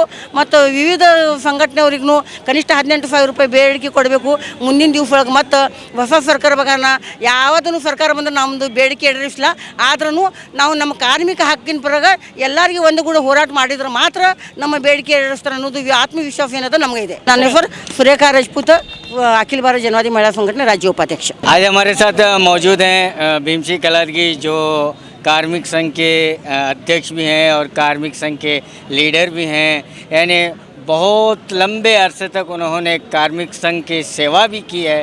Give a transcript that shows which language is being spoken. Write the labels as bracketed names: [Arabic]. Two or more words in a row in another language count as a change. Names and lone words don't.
[Kannada] ಮತ್ತು ವಿವಿಧ ಸಂಘಟನೆಯವ್ರಿಗೂ ಕನಿಷ್ಠ 18,000 ರೂಪಾಯಿ ಬೇಡಿಕೆ ಕೊಡಬೇಕು ಮುಂದಿನ ದಿವಸ ಒಳಗೆ. ಮತ್ತು ಹೊಸ ಸರ್ಕಾರ ಬಗಾನ ಯಾವುದನ್ನು ಸರ್ಕಾರ ಬಂದ್ರೆ ನಮ್ಮದು ಬೇಡಿಕೆ ಈಡೇರಿಸಲ್ಲ. ಆದ್ರೂ ನಾವು ನಮ್ಮ ಕಾರ್ಮಿಕ ಹಕ್ಕಿನ ಪರಗ ಎಲ್ಲರಿಗೂ ಒಂದು ಕೂಡ ಹೋರಾಟ ಮಾಡಿದ್ರೆ ಮಾತ್ರ ನಮ್ಮ ಬೇಡಿಕೆ ಈಡೇರಿಸ್ತಾರೆ ಅನ್ನೋದು ಆತ್ಮವಿಶ್ವಾಸ ಏನದ ನಮಗೆ ಇದೆ. ನನ್ನ ಹೆಸರು ಸುರೇಖಾ ರಾಜपूत, [Hindi] अखिल भारत जनवादी महिला संगठन राज्य उपाध्यक्ष। आज हमारे साथ मौजूद हैं भीमसी कलरगी, जो कार्मिक संघ के अध्यक्ष भी हैं और कार्मिक संघ के लीडर भी हैं। यानी बहुत लंबे अरसे तक उन्होंने कार्मिक संघ की सेवा भी की है।